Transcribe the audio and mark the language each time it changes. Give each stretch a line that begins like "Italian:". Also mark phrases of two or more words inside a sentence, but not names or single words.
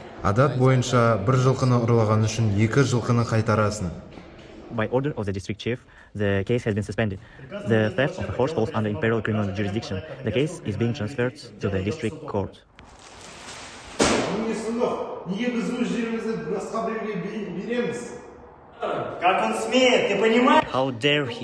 Kazakh: Адат бойынша бір жылқыны ұрлаған үшін 2 жылқыны қайтарасын.
English: By order of the district chief, the case has been suspended. The theft of a horse falls under imperial criminal jurisdiction. The case is being transferred to the district court. How dare he?